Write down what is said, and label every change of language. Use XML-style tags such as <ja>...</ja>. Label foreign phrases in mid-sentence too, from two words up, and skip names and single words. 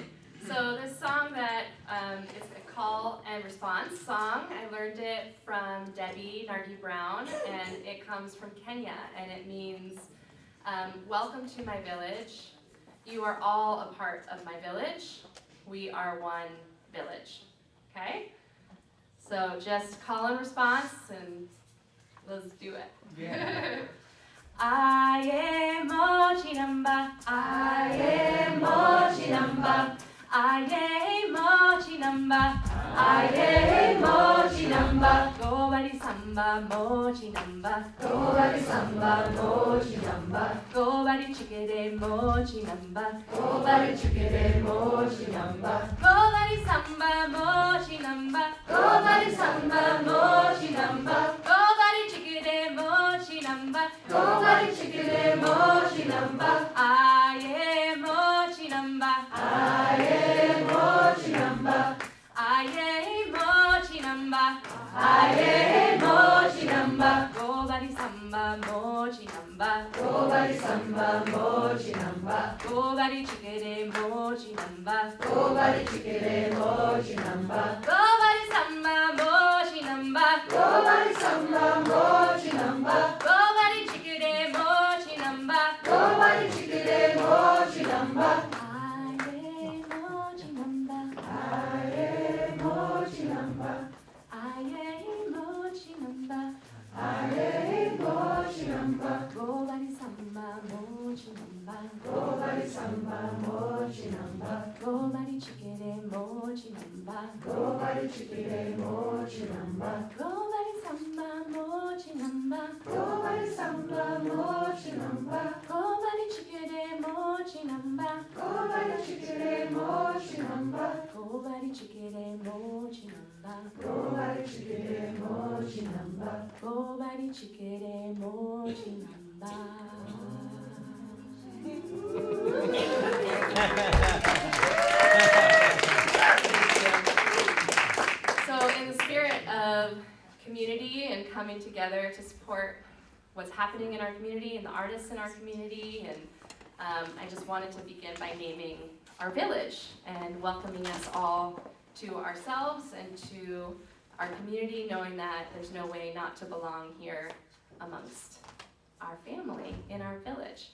<en>So this song that is a call and response song, I learned it from Debbie Nargi Brown, and it comes from Kenya, and it means, welcome to my village. You are all a part of my village. We are one village. Okay? So just call and response, and let's do it. Yeah. I am Mochinamba, I am Mochinamba, I am Mochinamba, I am Mochinamba. Go bari samba Mochinamba, go bari samba Mochinamba, go bari chikere Mochinamba, go bari chikere Mochinamba, go bari samba Mochinamba, go bari samba Mochinamba, go bari chikere Mochinamba, go bari chikere Mochinamba. I am Mochinamba, I am Mochinamba, I am Mochinamba, I am Mochinamba. Go bari samba Mochinamba, go bari samba Mochinamba, go bari chikere Mochinamba, go bari chikere Mochinamba, go bari samba Mochinamba, go bari samba Mochinamba, go bari chikere Mochinamba, go bari chikere Mochinamba. I am Mochinamba, I am Mochinamba, I am Mochinamba, go bari samba Mochinamba, go bari samba Mochinamba, go bari chikere Mochinamba, go bari chikere Mochinamba, go bari samba Mochinamba, go bari samba Mochinamba, go bari chikere Mochinamba, go bari chikere Mochinamba, go bari chikere Mochinamba, go bari chikere Mochinamba, go bari chikere Mochinamba. So in the spirit of community and coming together to support what's happening in our community and the artists in our community, and I just wanted to begin by naming our village and welcoming us all to ourselves and to our community, knowing that there's no way not to belong here amongst our family in our village.</en>